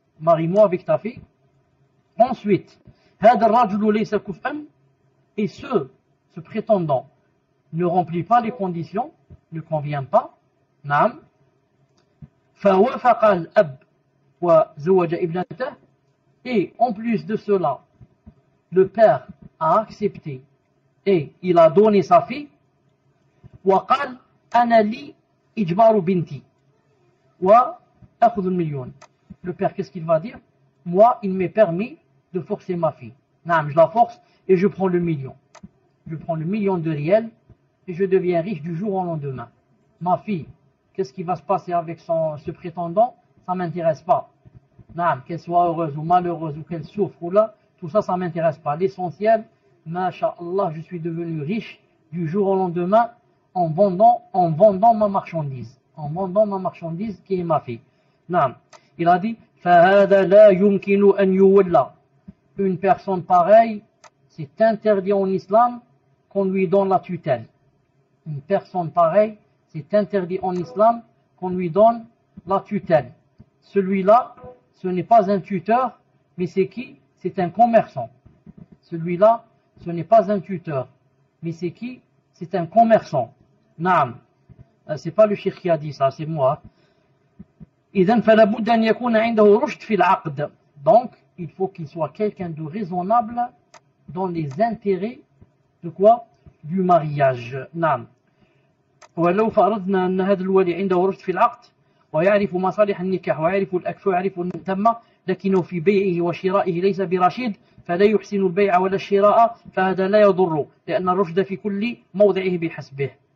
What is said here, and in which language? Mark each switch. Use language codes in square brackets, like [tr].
[fr] Marie-moi avec ta fille. Ensuite, et ce prétendant ne remplit pas les conditions, ne convient pas. [ar] نعم. فوافق الأب وزوج ابنته, [fr] et en plus de cela, le père a accepté et il a donné sa fille. [ar] وقال أنا لي إجبار بنتي وأخذ المليون. [fr] Le père, qu'est-ce qu'il va dire? Moi, il m'est permis de forcer ma fille. Non, je la force et je prends le million. Je prends le million de riels et je deviens riche du jour au lendemain. Ma fille, qu'est-ce qui va se passer avec ce prétendant? Ça ne m'intéresse pas. Non, qu'elle soit heureuse ou malheureuse ou qu'elle souffre ou là, tout ça, ça ne m'intéresse pas. L'essentiel, masha'Allah, je suis devenu riche du jour au lendemain en vendant ma marchandise. En vendant ma marchandise qui est ma fille. Non, il a dit, [ar] فَهَذَا لَا يُمْكِنُ أَنْ يُوَلَّى. [fr] Une personne pareille, c'est interdit en islam qu'on lui donne la tutelle. Une personne pareille, c'est interdit en islam qu'on lui donne la tutelle. Celui-là, ce n'est pas un tuteur, mais c'est qui? C'est un commerçant. Celui-là, ce n'est pas un tuteur, mais c'est qui? C'est un commerçant. Naam. C'est pas le cheikh qui a dit ça, c'est moi. [ar] إذن فلا بد أن يكون عنده رشد في العقد. [fr] Donc, il faut qu'il soit quelqu'un de raisonnable dans les intérêts de quoi? Du mariage. نعم. [ar] ولو فرضنا أن هذا الولي عنده رشد في العقد ويعرف مصالح النكاح ويعرف الأكف ويعرف التم، لكنه في بيعه وشرائه ليس برشيد، فلا يحسن البيع ولا الشراء، فهذا لا يضر، لأن الرشد في كل موضعه بحسبه.